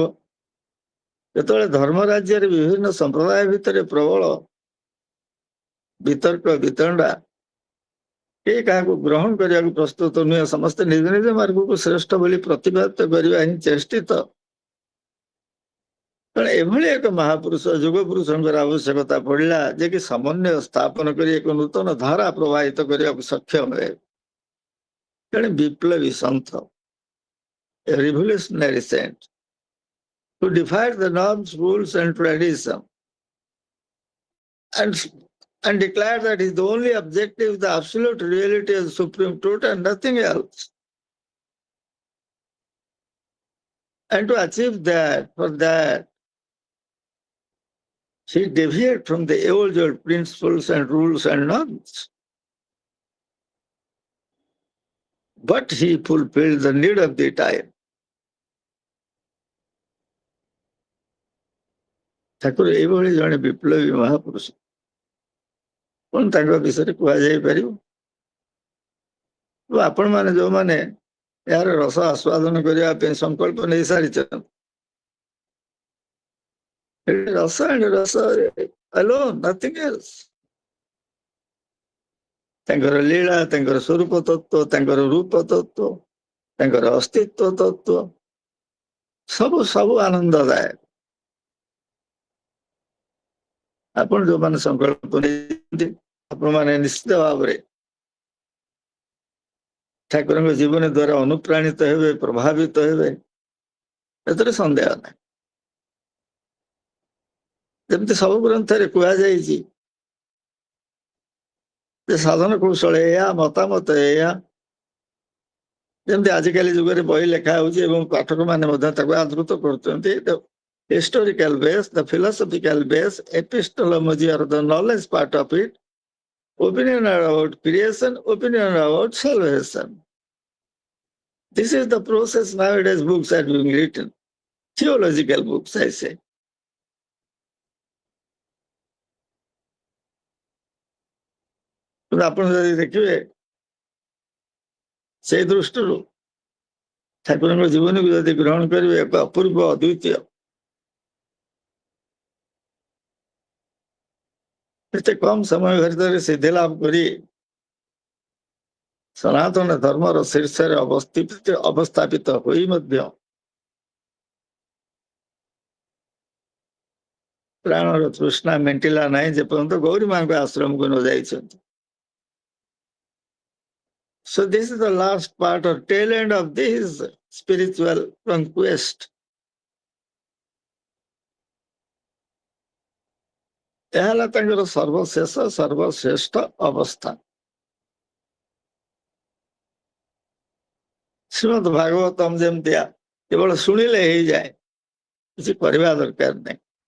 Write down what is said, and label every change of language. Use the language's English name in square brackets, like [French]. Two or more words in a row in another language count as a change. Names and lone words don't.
[Odia] ଯେତେବେଳେ ଧର୍ମ ରାଜ୍ୟରେ ବିଭିନ୍ନ ସମ୍ପ୍ରଦାୟ ଭିତରେ ପ୍ରବଳ ବିତର୍କ ବିତଣ୍ଡା, କେହି କାହାକୁ ଗ୍ରହଣ କରିବାକୁ ପ୍ରସ୍ତୁତ ନୁହେଁ, ସମସ୍ତେ ନିଜ ନିଜ ମାର୍ଗକୁ ଶ୍ରେଷ୍ଠ ବୋଲି ପ୍ରତିପାଦିତ କରିବା ହିଁ ଚେଷ୍ଟିତ। ତେଣୁ ଏଭଳି ଏକ ମହାପୁରୁଷ ଯୁଗ ପୁରୁଷଙ୍କର ଆବଶ୍ୟକତା ପଡିଲା ଯେ କି ସମନ୍ୱୟ ସ୍ଥାପନ କରି ଏକ ନୂତନ ଧାରା ପ୍ରବାହିତ କରିବାକୁ ସକ୍ଷମ ହୁଏ। ତେଣୁ ବିପ୍ଳବୀ ସନ୍ଥ, [English] a revolutionary saint who defied the norms, rules and tradition and declared that his only objective is the absolute reality of the supreme truth and nothing else. And to achieve that, for that, he deviated from the age-old principles and rules and norms. But he fulfilled the need of the time. [Odia] ଠାକୁର ଏଇଭଳି ଜଣେ ବିପ୍ଳବୀ ମହାପୁରୁଷ, କଣ ତାଙ୍କ ବିଷୟରେ କୁହାଯାଇପାରିବ? ଆପଣମାନେ ଯୋଉମାନେ ଏହାର ରସ ଆସ୍ୱାଦନ କରିବା ପାଇଁ ସଂକଳ୍ପ ନେଇ ସାରିଛନ୍ତି, ରସ ଆଣ୍ଡ ରସ [English] alone, nothing else. [Odia] ତାଙ୍କର ଲୀଳା, ତାଙ୍କର ସ୍ୱରୂପ ତତ୍ତ୍ୱ, ତାଙ୍କର ରୂପ ତତ୍ତ୍ୱ, ତାଙ୍କର ଅସ୍ତିତ୍ୱ ତତ୍ତ୍ୱ ସବୁ ସବୁ ଆନନ୍ଦଦାୟକ। ଆପଣ ଯୋଉମାନେ ସଂକଳ୍ପ ନେଇଛନ୍ତି, ଆପଣମାନେ ନିଶ୍ଚିତ ଭାବରେ ଠାକୁରଙ୍କ ଜୀବନୀ ଦ୍ୱାରା ଅନୁପ୍ରାଣିତ ହେବେ, ପ୍ରଭାବିତ ହେବେ, ଏଥିରେ ସନ୍ଦେହ ନାହିଁ। ଯେମିତି ସବୁ ଗ୍ରନ୍ଥରେ କୁହାଯାଇଛି ଯେ ସାଧନ କୌଶଳ ଏଇଆ, ମତାମତ ଏଇଆ, ଯେମିତି ଆଜିକାଲି ଯୁଗରେ ବହି ଲେଖା ହଉଛି ଏବଂ ପାଠକମାନେ ମଧ୍ୟ ତାକୁ ଆଦୃତ କରୁଛନ୍ତି। [English] Historical base, the philosophical base, epistemology are the knowledge part of it, opinion about creation, opinion about salvation. This is the process nowadays books are being written. Theological books, I say. [Odia] ଆପଣ ଯଦି ଦେଖିବେ ସେଇ ଦୃଷ୍ଟିରୁ ଠାକୁରଙ୍କ ଜୀବନୀକୁ ଯଦି ଗ୍ରହଣ କରିବେ, ଏକ ଅପୂର୍ବ ଅଦ୍ୱିତୀୟ, ଏତେ କମ ସମୟ ଭିତରେ ସିଦ୍ଧି ଲାଭ କରି ସନାତନ ଧର୍ମର ଶୀର୍ଷରେ ଅବସ୍ଥାପିତ ହୋଇ ମଧ୍ୟ ପ୍ରାଣର ତୃଷ୍ଣା ମେଣ୍ଟିଲା ନାହିଁ ଯେପର୍ଯ୍ୟନ୍ତ ଗୌରୀ ମାଙ୍କ ଆଶ୍ରମକୁ ନ ଯାଇଛନ୍ତି। [English] So this is the last part or tail end of this spiritual conquest. [Odia] ଏହା ହେଲା ତାଙ୍କର ସର୍ବଶେଷ ସର୍ବଶ୍ରେଷ୍ଠ ଅବସ୍ଥା। ଶ୍ରୀମଦ ଭାଗବତମ ଯେମିତିଆ କେବଳ ଶୁଣିଲେ ହେଇଯାଏ, କିଛି କରିବା ଦରକାର ନାହିଁ।